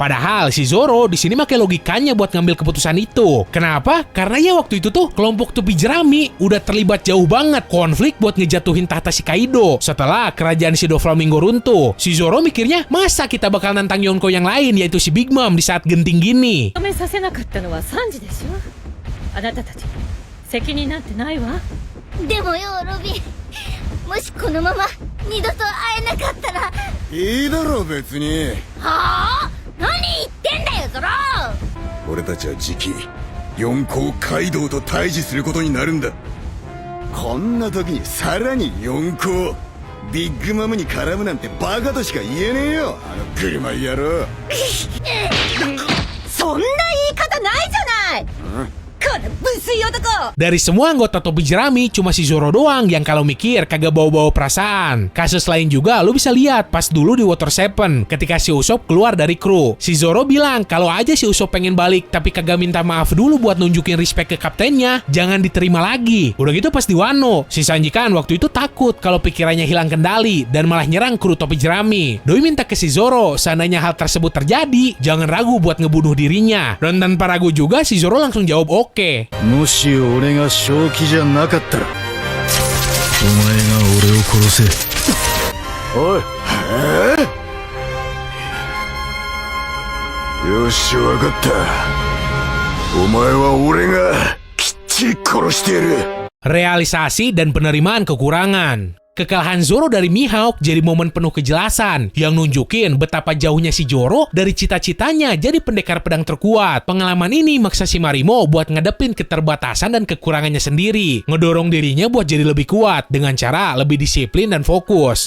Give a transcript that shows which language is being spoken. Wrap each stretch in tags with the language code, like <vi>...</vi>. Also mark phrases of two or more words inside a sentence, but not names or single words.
<id>Padahal si Zoro di sini pakai logikanya buat ngambil keputusan itu. Kenapa? Karena ya waktu itu tuh kelompok topi jerami udah terlibat jauh banget konflik buat ngejatuhin tahta si Kaido setelah kerajaan si Doflamingo runtuh. Si Zoro mikirnya masa kita bakal nantang Yonko yang lain yaitu si Big Mom di saat genting gini.</id> <ja>のはサンジでしょ。あなたたち責任なんてないわ。でもよロビン、もしこのまま二度と会えなかったら。いいだろ別に。はあ？何言ってんだよゾロ。俺たちは次期四皇カイドウと対峙することになるんだ。こんな時にさらに四皇ビッグマムに絡むなんてバカとしか言えねえよあの車野郎。そんな言い方ないじゃない。</ja> <id>Dari semua anggota topi jerami, cuma si Zoro doang yang kalau mikir kagak bawa-bawa perasaan. Kasus lain juga lu bisa lihat pas dulu di Water 7 ketika si Usopp keluar dari kru. Si Zoro bilang kalau aja si Usopp pengen balik tapi kagak minta maaf dulu buat nunjukin respect ke kaptennya, jangan diterima lagi. Udah gitu pas di Wano, si Sanji kan waktu itu takut kalau pikirannya hilang kendali dan malah nyerang kru topi jerami. Doi minta ke si Zoro seandainya hal tersebut terjadi, jangan ragu buat ngebunuh dirinya. Dan tanpa ragu juga si Zoro langsung jawab oke.</id> <ja>もし俺が正気じゃなかったらお前が俺を殺せ。おい、よしわかった。お前は俺がきっちり殺してやる。</ja> <id>Realisasi dan penerimaan kekurangan. Kekalahan Zoro dari Mihawk jadi momen penuh kejelasan yang nunjukin betapa jauhnya si Zoro dari cita-citanya jadi pendekar pedang terkuat. Pengalaman ini maksa si Marimo buat ngadepin keterbatasan dan kekurangannya sendiri, ngedorong dirinya buat jadi lebih kuat dengan cara lebih disiplin dan fokus.</id>